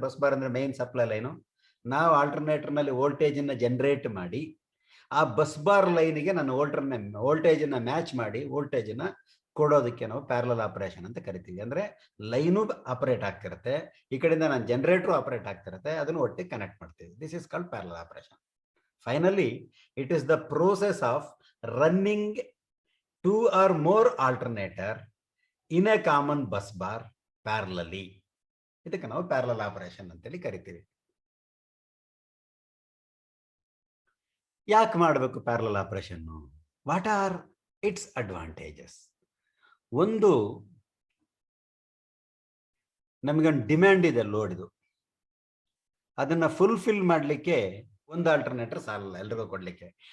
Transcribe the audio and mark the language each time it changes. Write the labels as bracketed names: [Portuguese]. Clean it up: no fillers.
[Kannada] Bus bar ಅಂದರೆ main supply line. ನಾವು ಆಲ್ಟರ್ನೇಟರ್ನಲ್ಲಿ ವೋಲ್ಟೇಜನ್ನು generate ಮಾಡಿ ಆ ಬಸ್ ಬಾರ್ ಲೈನಿಗೆ ನಾನು ವೋಲ್ಟೇಜನ್ನು ಮ್ಯಾಚ್ ಮಾಡಿ ವೋಲ್ಟೇಜನ್ನು ಕೊಡೋದಕ್ಕೆ ನಾವು ಪ್ಯಾರಲಲ್ ಆಪರೇಷನ್ ಅಂತ ಕರಿತೀವಿ. ಅಂದರೆ ಲೈನು ಆಪರೇಟ್ ಆಗ್ತಿರುತ್ತೆ, ಈ ಕಡೆಯಿಂದ ನಾನು ಜನರೇಟರ್ ಆಪರೇಟ್ ಆಗ್ತಿರುತ್ತೆ, ಅದನ್ನು ಒಟ್ಟಿಗೆ ಕನೆಕ್ಟ್ ಮಾಡ್ತೀವಿ. [English] This is called parallel operation. Finally, it is the process of running 2 or more alternator in a common bus bar parallelly. [Kannada] ಇದಕ್ಕೆ ನಾವು ಪ್ಯಾರಲಲ್ ಆಪರೇಷನ್ ಅಂತೇಳಿ ಕರಿತೀವಿ. ಯಾಕೆ ಮಾಡಬೇಕು parallel operation? [English] What are its advantages? [Kannada] ಒಂದು, ನಮಗೊಂದು ಡಿಮ್ಯಾಂಡ್ ಇದೆ ಲೋಡ್ ಇದು, ಅದನ್ನ ಫುಲ್ಫಿಲ್ ಮಾಡಲಿಕ್ಕೆ ಒಂದು ಆಲ್ಟರ್ನೇಟರ್ ಸಾಲಲ್ಲ ಎಲ್ರಿಗೂ ಕೊಡ್ಲಿಕ್ಕೆ.